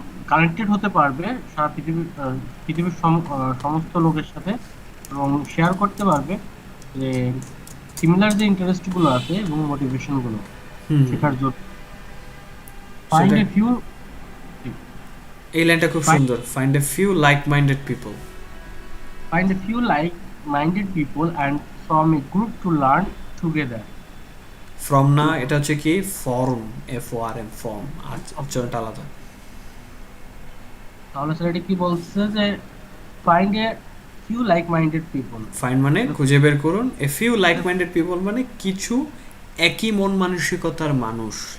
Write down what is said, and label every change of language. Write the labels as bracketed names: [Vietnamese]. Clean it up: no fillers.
[Bangla] Connected হতে পারবে সারা পৃথিবীর সমস্ত লোকের সাথে এবং শেয়ার করতে পারবে যে সিমিলার যে ইন্টারেস্টগুলো আছে এবং মোটিভেশনগুলো শেখার জন্য। [English] find [Bangla] সেটাই। [English] a few [Bangla] এই লাইনটা খুব সুন্দর, [English] Find a few like minded people. find a few like-minded people and form a group to learn together. [Bangla] From না, এটা হচ্ছে কি ফর্ম, FORM, ফর্ম, আর উচ্চারণটা আলাদা। তাহলে স্যার এটা কি বলছে যে [English] find a few like-minded people. [Bangla] Find মানে খুঁজে বের করুন, [English] a few like minded people [Bangla] মানে কিছু একই মন মানসিকতার মানুষ।